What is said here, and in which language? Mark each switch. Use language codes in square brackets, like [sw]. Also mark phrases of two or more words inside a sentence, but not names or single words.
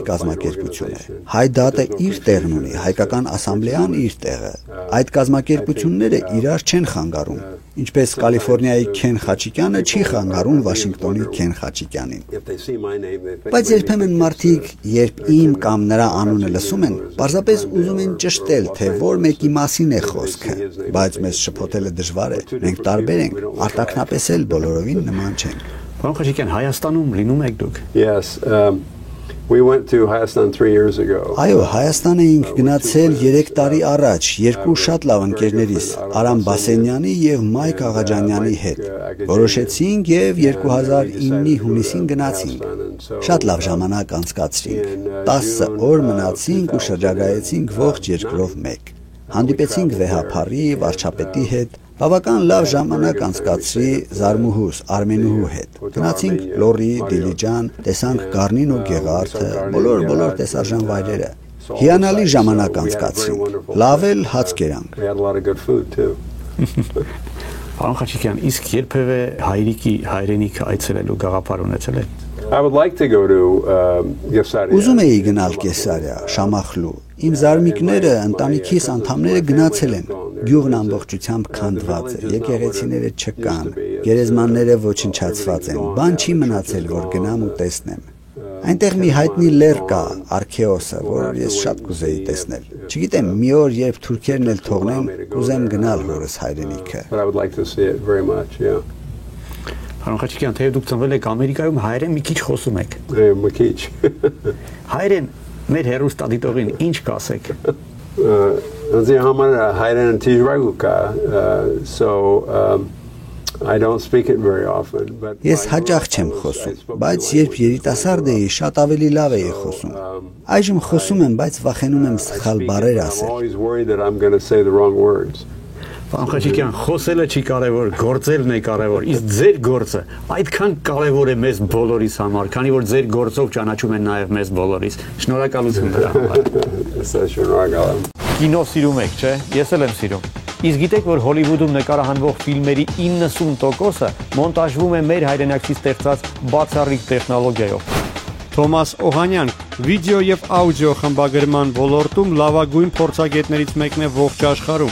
[hy] կազմակերպություն է։ Հայդատը իր տեղն ունի, հայկական ասամբլեան իր տեղը։ Այդ կազմակերպությունները իրար չեն խանգարում, ինչպես Կալիֆոռնիայի Քեն Խաչիկյանը չի խանգարում Վաշինգտոնի Քեն Խաչիկյանին։ Բայց երբեմն մարդիկ, երբ իմ կամ նրա անունը լսում են, պարզապես ուզում են ճշտել, թե որ մեկի մասին է խոսքը, բայց մեզ շփոթելը դժվար է։ Մենք տարբեր ենք, արտաքնապես էլ բոլորովին նման չենք։ Պարոն Խաչիկյան, Հայաստանում լինում եք դուք։ [en] Yes, we went to Hayastan 3 years ago. [hy] Այո, Հայաստան էինք գնացել 3 տարի առաջ, երկու շատ լավ ընկերներիս, Արամ Բասենյանի եւ Մայք Աղաջանյանի հետ։ Որոշեցինք եւ 2009-ի հունիսին գնացինք։ Շատ լավ ժամանակ անցկացրինք։ 10 օր մնացինք ու շրջագայեցինք ողջ երկրով մեկ։ Հանդիպեցինք վեհափառի, վարչապետի հետ։ Բավական լավ ժամանակ անցկացրի Զարմուհուս Արմենուհու հետ։ Գնացինք Լոռի, Դիլիջան, տեսանք Գառնին ու Գեղարդը, բոլոր տեսարժան վայրերը։ Հիանալի ժամանակ անցկացրինք։ Լավ էլ հաց կերանք։ [en] We had a lot of good food too. [hy] Պարոն Խաչիկյան, իսկ երբևէ հայրիկի հայրենիքը այցելելու գաղափար ունեցել եք։ [en] I would like to go to Caesarea. [hy] Ուզում էի գնալ Կեսարիա, Շամախլու։ Իմ զարմիկները, ընտանիքիս անդամները գնացել են։ Գյուղն ամբողջությամբ քանդված է, եկեղեցիները չկան, գերեզմանները ոչնչացված են, բան չի մնացել, որ գնամ ու տեսնեմ։ Այնտեղ մի հայտնի լեռ կա, Արքեոսը, որ ես շատ կուզեի տեսնել։ Չգիտեմ, մի օր երբ թուրքերն էլ թողնեն, կուզեմ գնալ հորս հայրենիքը։ [en] But I would like to see it very much, yeah. [hy] Պարոն Խաչիկյան, թեև դուք ծնվել եք Ամերիկայում, հայերեն մի քիչ խոսում եք։ Մկիչ։ Հայերեն մեր հեռուստադիտողին ինչ կասեք։ Անձի համար հայերեն տիժվագու կա, [en] so I don't speak it very often, but [hy] Ես հաճախ չեմ խոսում, բայց երբ երիտասարդ էի, շատ ավելի լավ էի խոսում։ Այժմ խոսում եմ, բայց վախենում եմ սխալ բառեր [en] I'm [hy] ասել։ [en] always worried that I'm going to say the wrong words. [hy] Պարոն Խաչիկյան, խոսելը չի կարևոր, գործելն է կարևոր։ Իսկ ձեր գործը այդքան կարևոր է մեզ բոլորիս համար, քանի որ ձեր գործով ճանաչում են նաև մեզ բոլորիս։ Շնորհակալություն դրա համար։ Շնորհակալ եմ։ Կինո սիրում եք, չէ՞։ Ես էլ եմ սիրում։ Իսկ գիտեք, որ Հոլիվուդում նկարահանվող ֆիլմերի 90%-ը մոնտաժվում է մեր հայրենակցի ստեղծած բացառիկ տեխնոլոգիայով։ Թոմաս Օհանյան, վիդեո եւ աուդիո խմբագրման ոլորտում լավագույն փորձագետներից մեկն է ողջ աշխարհում։